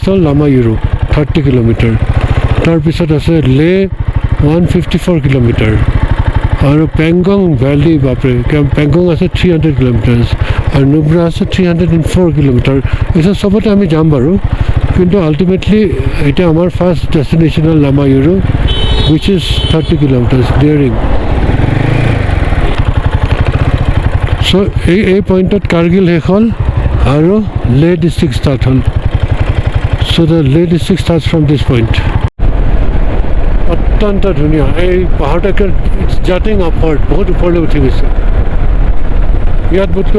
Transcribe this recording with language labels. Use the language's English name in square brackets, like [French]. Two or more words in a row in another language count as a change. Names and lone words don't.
[Assamese] হ'ল লামা ইউৰো 30 কিলোমিটাৰ তাৰপিছত আছে লে 154 কিলোমিটাৰ আৰু পেংগং ভেলী বাপৰে পেংগং আছে 300 কিলোমিটাৰ আৰু নুব্ৰা আছে 304 কিলোমিটাৰ এইসব চবতে আমি যাম বাৰু কিন্তু আল্টিমেটলি এটা আমাৰ [English] first destination [Assamese] হ'ল লামা ইউৰো [English] which is 30 kilometers daring [Assamese] so এই পইণ্টত কাৰ্গিল শেষ হ'ল আৰু লে [English] district start [Assamese] হ'ল [English] so the [Assamese] লে ডিষ্ট্ৰিক্ট [English] starts from this point [Assamese] অত্যন্ত ধুনীয়া এই পাহাৰটাকে [English] jutting upward [Assamese] বহুত ওপৰলৈ উঠি গৈছে ইয়াত বোধকৈ